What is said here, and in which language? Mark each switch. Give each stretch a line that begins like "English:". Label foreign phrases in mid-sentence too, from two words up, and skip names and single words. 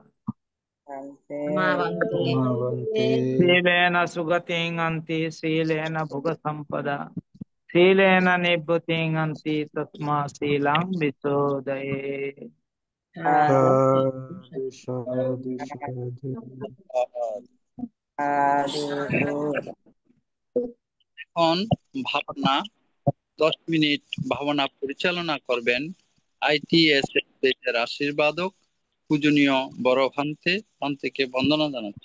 Pali: Bhagavante. Silena sugating anti silena bhuga sampada. Silena nibbhuting anti tasma silang visodaye. Sadhu, sadhu, sadhu.
Bangla: এখন ভাবনা 10 মিনিট ভাবনা পরিচালনা করবেন ITS দেশের আশীর্বাদক পূজনীয় বড় ভান্তে বন্দনা জানাচ্ছি।